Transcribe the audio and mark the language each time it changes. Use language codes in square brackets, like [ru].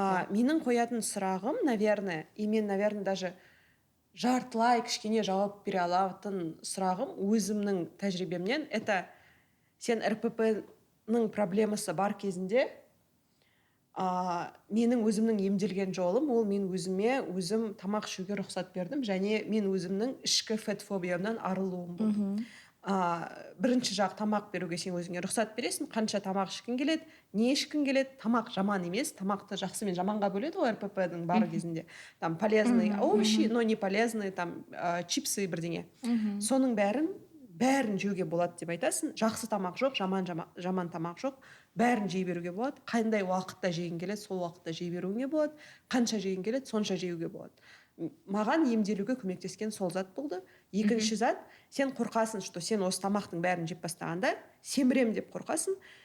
[kk] Менің қоятын сұрағым, наверное, и мен, наверное, даже жартылай кішкене жауап бере алатын сұрағым өзімнің тәжірибемнен, это сен РПП-ның проблемасы бар кезінде менің өзімнің емделген жолым, ол мен өзім тамақ ішуге рұқсат бердім, және мен өзімнің ішкі фетфобиямнан арылуым болды. Бірінші жақ тамақ беруге сен өзіңе рұқсат бересің, қанша тамақ ішкің келеді, не ішкің келеді, тамақ жаман емес, тамақты жақсы мен жаманға бөледі ғой РПП-ның бар кезінде. [ru] Там полезный овощи, но не полезный, там чипсы бірдеңе. [kk] Соның бәрін жеуге болады деп айтасың. Жақсы тамақ жоқ, жаман тамақ жоқ. Бәрін жей беруге болады. Қандай уақытта жегің келеді, сол уақытта жей беруіңе болады. Қанша жегің келеді, сонша жеуге болады. Маған емделуге көмектескен сол зат болды. Екінші зат, сен қорқасың, что сен осы тамақтың бәрін жеп бастағанда семірем деп қорқасың.